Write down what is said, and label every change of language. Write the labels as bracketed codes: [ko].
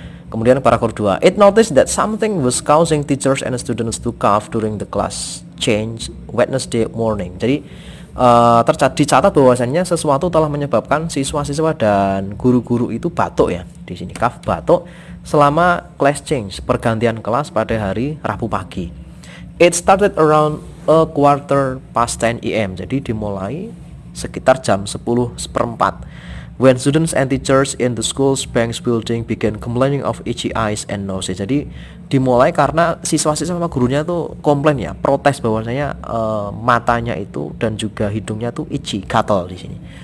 [id] Kemudian paragraf 2, [en] it noticed that something was causing teachers and students to cough during the class change Wednesday morning. [id] Jadi dicatat bahwasannya sesuatu telah menyebabkan siswa-siswa dan guru-guru itu batuk ya. Di sini cough, batuk selama class change, pergantian kelas pada hari Rabu pagi. [en] It started around a 10:15 AM. [id] Jadi dimulai sekitar jam 10:04. [en] When students and teachers in the school's banks building began complaining of itchy eyes and nose. [id] Jadi dimulai karena siswa-siswa sama gurunya tuh komplain ya, protes bahwasanya matanya itu dan juga hidungnya tuh itchy, gatal di sini.